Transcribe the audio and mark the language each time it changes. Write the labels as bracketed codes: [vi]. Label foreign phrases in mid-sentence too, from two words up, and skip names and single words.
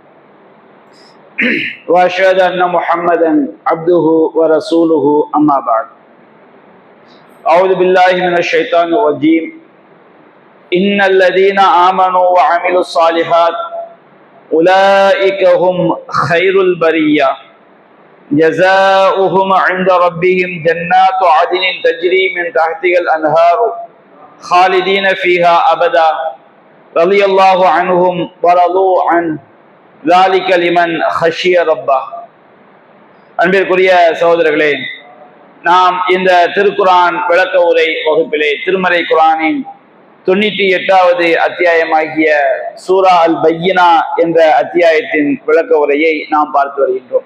[ar] وأشهد أن محمدا عبده ورسوله أما بعد أعوذ بالله من الشيطان الرجيم إن الذين آمنوا وعملوا الصالحات أولئك هم خير البرية جزاؤهم عند ربهم جنات عدن تجري من تحتها الأنهار خالدين فيها أبدا رضي الله عنهم ورضوا عنه ذلك لمن خشي ربه. [ta] அன்பிற்குரிய சகோதரர்களே, நாம் இந்த திருக்குரான் விளக்க உரை வகுப்பிலே திருமறை குரானின் 98வது அத்தியாயமாகிய சூரா அல் பையினா என்ற அத்தியாயத்தின் விளக்க உரையை நாம் பார்த்து வருகின்றோம்.